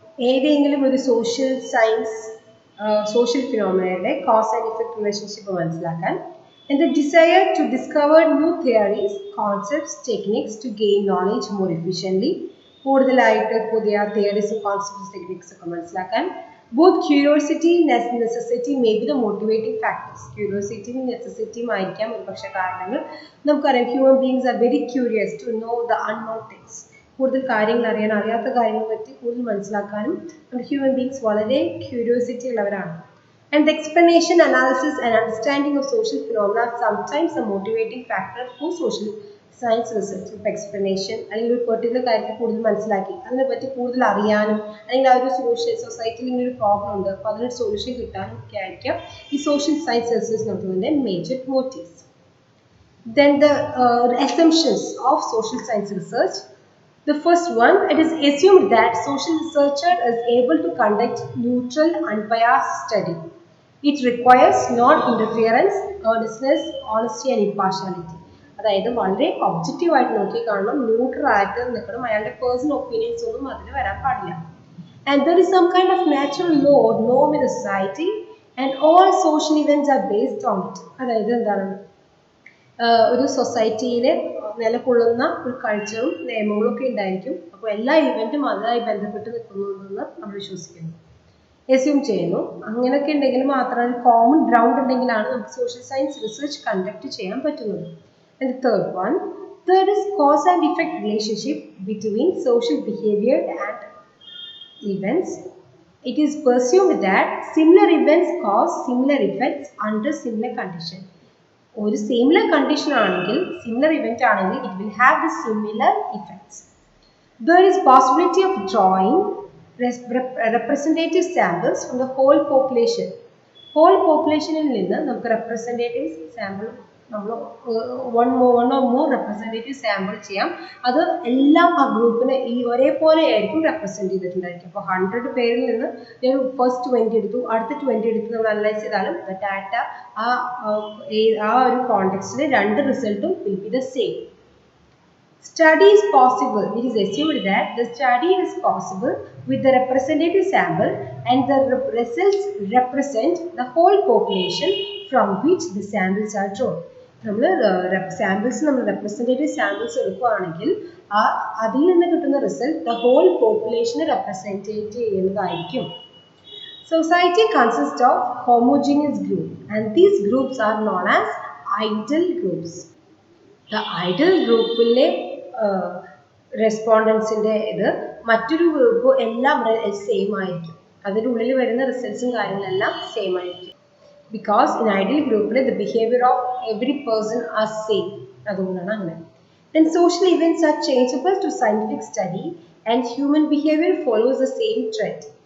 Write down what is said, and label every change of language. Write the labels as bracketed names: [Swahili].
[Malayalam] ഏതെങ്കിലും ഒരു social science [English] social phenomena cause and effect relationship [Malayalam] മനസ്സിലാക്കാൻ. [English] And the desire to discover new theories, concepts, techniques to gain knowledge more efficiently. [Malayalam] കൂടുതലായിട്ട് പുതിയ theories concepts techniques ഒക്കെ മനസ്സിലാക്കാൻ. [English] Both curiosity and necessity may be the motivating factors. Curiosity and necessity [Malayalam] ആയിരിക്കാം ഒരുപക്ഷെ കാരണങ്ങൾ. നമുക്കറിയാം [English] Human beings are very curious to know the unknown things. [Malayalam] കൂടുതൽ കാര്യങ്ങൾ അറിയാൻ, അറിയാത്ത കാര്യങ്ങളെ പറ്റി കൂടുതൽ മനസ്സിലാക്കാനും നമ്മുടെ ഹ്യൂമൻ ബീയിങ്സ് വളരെ ക്യൂരിയോസിറ്റി ഉള്ളവരാണ്. [English] And the explanation, analysis and understanding of social phenomena are sometimes a motivating factor for social science research. [Malayalam] ഇപ്പോൾ എക്സ്പ്ലനേഷൻ അല്ലെങ്കിൽ ഒരു പെർട്ടിക്കുലർ കാര്യത്തെ കൂടുതൽ മനസ്സിലാക്കി അതിനെപ്പറ്റി കൂടുതൽ അറിയാനും അല്ലെങ്കിൽ ആ ഒരു സൊല്യൂഷൻ സൊസൈറ്റിയിൽ ഇങ്ങനെ ഒരു പ്രോബ്ലം ഉണ്ട് അപ്പോൾ അതിനൊരു സൊല്യൂഷൻ കിട്ടാനും ഒക്കെ ആയിരിക്കാം ഈ social science research നടത്തുന്നതിൻ്റെ major motifs. [English] Then the assumptions of social science research. The first one, it is assumed that social researcher is able to conduct neutral, unbiased study. It requires non-interference, earnestness, honesty and impartiality. [Malayalam] അതായത് വളരെ objective ആയിട്ട് നോക്കി കാണണം, neutral ആയിട്ട് നിൽക്കണം, അയാളുടെ personal opinions ഒന്നും അതിൽ വരാൻ പാടില്ല. [English] And there is some kind of natural law or norm in the society and all social events are based on it. [Malayalam] അതായത് എന്താണ്, ഒരു സൊസൈറ്റിയിൽ നിലകൊള്ളുന്ന ഒരു കൾച്ചറും നിയമങ്ങളും ഒക്കെ ഉണ്ടായിരിക്കും. അപ്പോൾ എല്ലാ ഇവന്റും അതുമായി ബന്ധപ്പെട്ട് നിൽക്കുന്നതെന്ന് നമ്മൾ വിശ്വസിക്കുന്നു, എസ്യൂം ചെയ്യുന്നു. അങ്ങനെയൊക്കെ ഉണ്ടെങ്കിൽ മാത്രമേ ഒരു കോമൺ ഗ്രൗണ്ട് ഉണ്ടെങ്കിലാണ് നമുക്ക് സോഷ്യൽ സയൻസ് റിസർച്ച് കണ്ടക്ട് ചെയ്യാൻ പറ്റുന്നത്. [English] And the third is cause and effect relationship between social behavior and events. It is presumed that similar events cause similar effects under similar condition. [Malayalam] ഒരു similar condition ആണെങ്കിൽ, similar event ആണെങ്കിൽ, [English] it will have the similar effects. There is possibility of drawing representative samples from the whole population. Whole populationil നിന്ന് നമുക്ക് representative sample നമ്മൾ one or more representative sample ചെയ്യാം. [Malayalam] അത് എല്ലാം ആ ഗ്രൂപ്പിനെ ഈ ഒരേപോലെ ആയിരിക്കും റെപ്രസെന്റ് ചെയ്തിട്ടുണ്ടായിരിക്കും. അപ്പോൾ 100 പേരിൽ നിന്ന് ഞാൻ ഫസ്റ്റ് 20 എടുത്തു, അടുത്ത 20 എടുത്ത് നമ്മൾ അനലൈസ് ചെയ്താലും ഡാറ്റ ആ ഒരു കോണ്ടെക്സ്റ്റിൽ രണ്ട് റിസൾട്ടും [English] will be the same. Study is possible. It is assumed that the study is possible with the representative sample and the results represent the whole population from which the samples are drawn. [Malayalam] നമ്മൾ samples നമ്മൾ representative samples എടുക്കുകയാണെങ്കിൽ അതിൽ നിന്ന് കിട്ടുന്ന result the whole പോപ്പുലേഷനെ represent ചെയ്യുന്നതായിരിക്കും. [English] Society consists of homogeneous group and these groups are known as ideal groups. [Malayalam] The ideal ഗ്രൂപ്പിലെ റെസ്പോണ്ടൻസിൻ്റെ ഇത് മറ്റൊരു ഗ്രൂപ്പ് എല്ലാം സെയിം ആയിരിക്കും, അതിൻ്റെ ഉള്ളിൽ വരുന്ന റിസൾട്ട്സും കാര്യങ്ങളെല്ലാം സെയിം ആയിരിക്കും. [English] Because in ideal group the behavior of every person are same. [Malayalam] അതുകൊണ്ടാണ് അങ്ങനെ. [English] Then social events are changeable to scientific study and human behavior follows the same trend.